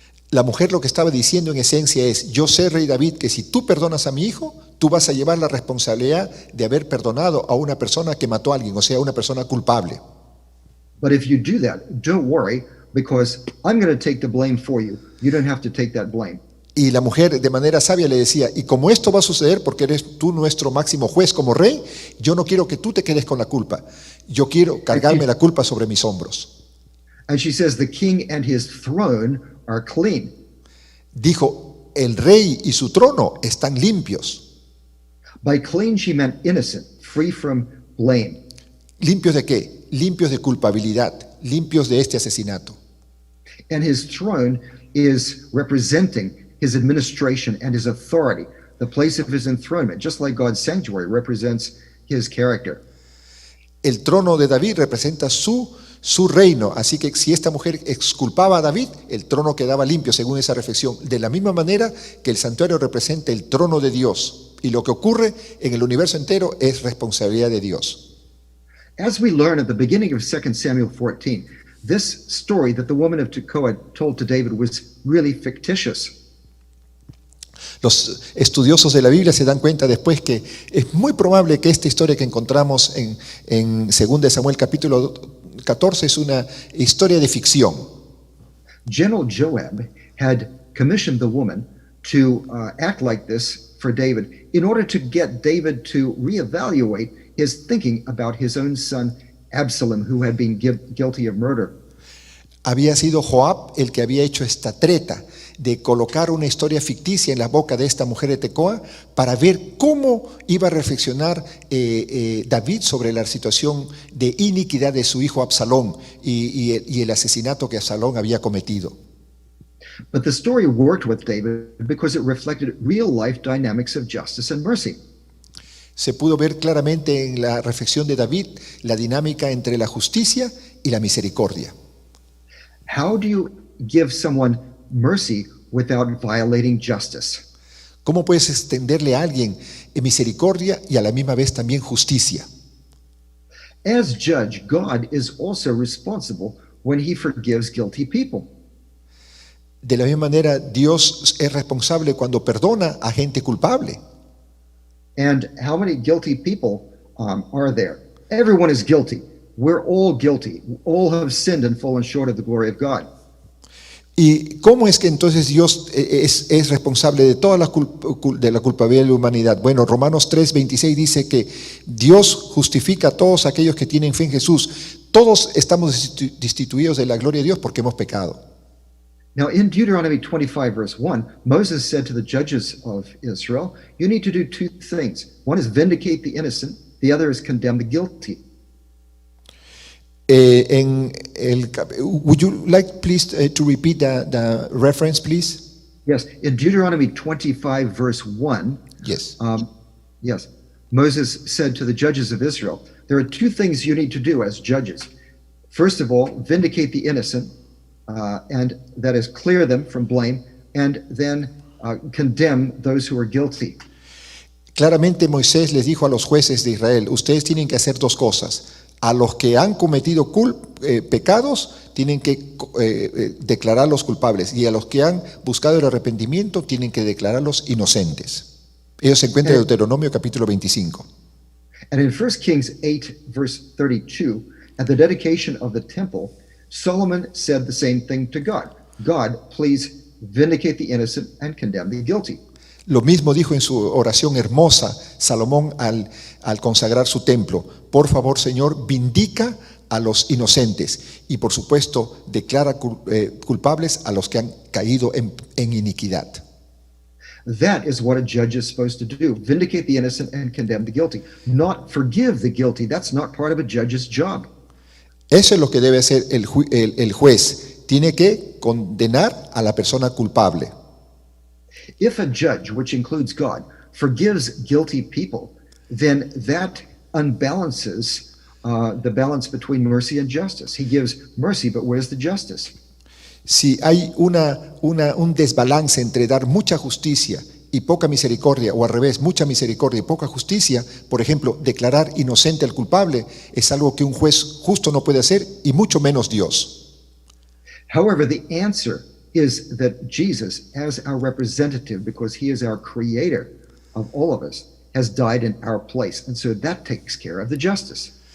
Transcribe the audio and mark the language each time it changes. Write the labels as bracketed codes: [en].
[es] La mujer lo que estaba diciendo en esencia es, yo sé, rey David, que si tú perdonas a mi hijo, tú vas a llevar la responsabilidad de haber perdonado a una persona que mató a alguien, o sea, una persona culpable. [en] But if you do that, don't worry, because I'm going to take the blame for you. You don't have to take that blame. [es] Y la mujer de manera sabia le decía, y como esto va a suceder porque eres tú nuestro máximo juez como rey, yo no quiero que tú te quedes con la culpa. Yo quiero cargarme la culpa sobre mis hombros. [en] And she says, "The king and his throne are clean." [es] Dijo, el rey y su trono están limpios. [en] By clean, she meant innocent, free from blame. [es] ¿Limpios de qué? Limpios de culpabilidad, limpios de este asesinato. [en] And his throne is representing his administration and his authority. the place of his enthronement, just like God's sanctuary represents his character. [es] El trono de David representa su reino, así que si esta mujer exculpaba a David, el trono quedaba limpio, según esa reflexión. De la misma manera que el santuario representa el trono de Dios, y lo que ocurre en el universo entero es responsabilidad de Dios. [en] As we learn at the beginning of 2 Samuel 14, this story that the woman of Tekoa told to David was really fictitious. [es] Los estudiosos de la Biblia se dan cuenta después que es muy probable que esta historia que encontramos en 2 Samuel capítulo 14 es una historia de ficción. [en] General Joab had commissioned the woman to act like this for David in order to get David to reevaluate his thinking about his own son Absalom, who had been guilty of murder. [es] Había sido Joab el que había hecho esta treta de colocar una historia ficticia en la boca de esta mujer de Tecoa para ver cómo iba a reflexionar David sobre la situación de iniquidad de su hijo Absalón y el asesinato que Absalón había cometido. [en] But the story worked with David because it reflected real life dynamics of justice and mercy. [es] Se pudo ver claramente en la reflexión de David la dinámica entre la justicia y la misericordia. [en] How do you give someone mercy without violating justice? [es] ¿Cómo puedes extenderle a alguien misericordia y a la misma vez también justicia? [en] As judge, God is also responsible when he forgives guilty people. [es] De la misma manera, Dios es responsable cuando perdona a gente culpable. [en] And how many guilty people are there? Everyone is guilty. We're all guilty. All have sinned and fallen short of the glory of God. [es] ¿Y cómo es que entonces Dios es responsable de toda la culpabilidad de la humanidad? Bueno, Romanos 3:26 dice que Dios justifica a todos aquellos que tienen fe en Jesús. Todos estamos destituidos de la gloria de Dios porque hemos pecado. [en] Now, in Deuteronomy 25, verse 1, Moses said to the judges of Israel, you need to do two things. One is vindicate the innocent, the other is condemn the guilty. Would you like please to repeat the reference, please? Yes, in Deuteronomy 25, verse 1, Yes. yes, Moses said to the judges of Israel, there are two things you need to do as judges. First of all, vindicate the innocent, and that is clear them from blame, and then condemn those who are guilty. [es] Claramente Moisés les dijo a los jueces de Israel, ustedes tienen que hacer dos cosas. A los que han cometido pecados tienen que declararlos culpables, y a los que han buscado el arrepentimiento tienen que declararlos inocentes. Ellos se encuentran en Deuteronomio capítulo 25. [en] And in 1 Kings 8, verse 32, at the dedication of the temple, Solomon said the same thing to God. God, please vindicate the innocent and condemn the guilty. [es] Lo mismo dijo en su oración hermosa Salomón al consagrar su templo. Por favor, Señor, vindica a los inocentes y, por supuesto, declara culpables a los que han caído en iniquidad. [en] That is what a judge is supposed to do. Vindicate the innocent and condemn the guilty. Not forgive the guilty. That's not part of a judge's job. [es] Eso es lo que debe hacer el juez. Tiene que condenar a la persona culpable. [en] If a judge, which includes God, forgives guilty people, then that unbalances the balance between mercy and justice. He gives mercy, but where's the justice? [es] Si hay un desbalance entre dar mucha justicia y poca misericordia, o al revés, mucha misericordia y poca justicia, por ejemplo, declarar inocente al culpable, es algo que un juez justo no puede hacer, y mucho menos Dios. [en] However, the answer is that Jesus, as our representative, because he is our creator of all of us, has died in our place. And so that takes care of the justice.